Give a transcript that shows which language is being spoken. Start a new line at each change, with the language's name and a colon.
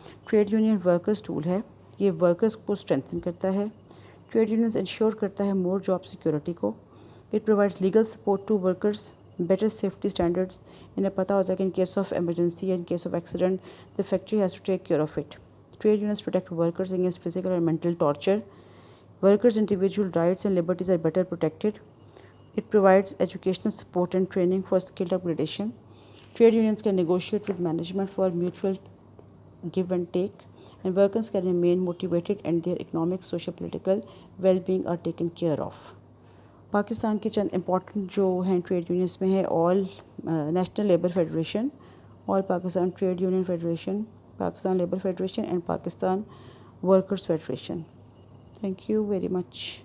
Urdu: Trade union workers tool ہے، یہ workers کو اسٹرینتھن کرتا ہے. ٹریڈ یونینز انشور کرتا ہے مور جاب سیکورٹی کو.
English: It provides legal support to workers, better safety standards.
Urdu: انہیں پتہ ہوتا ہے کہ
English: In case of emergency in case of accident the factory has to take care of it. Trade unions protect workers against physical and mental torture. Workers' individual rights and liberties are better protected. It provides educational support and training for skill upgradation. Trade unions can negotiate with management for mutual give and take, and workers can remain motivated and their economic, social, political well-being are taken care of.
Urdu: Pakistan کے چند important جو ہیں trade unions میں ہے آل national labour federation, all Pakistan trade union federation, Pakistan labour federation and Pakistan workers federation.
English: Thank you very much.